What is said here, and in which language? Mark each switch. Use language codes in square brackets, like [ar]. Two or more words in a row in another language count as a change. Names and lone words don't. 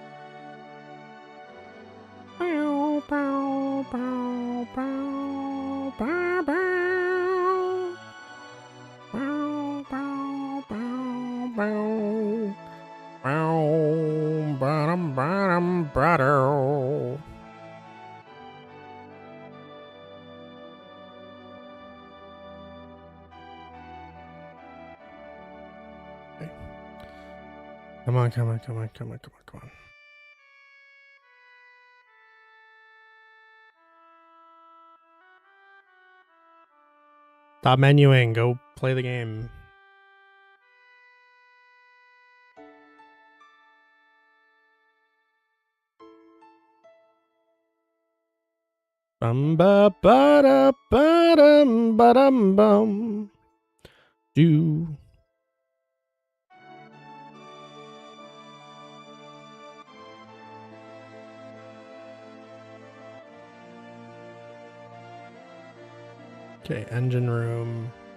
[en] Bow, bow, bow, bow, bow, bow. Bow, bow, bow, bow. Bow, ba-dum, ba-dum, ba-dow. Come on, come on, come on, come on, come on, come on. Stop menuing. Go play the game. Bum ba ba da ba dum ba dum bum. Do. Okay, engine room.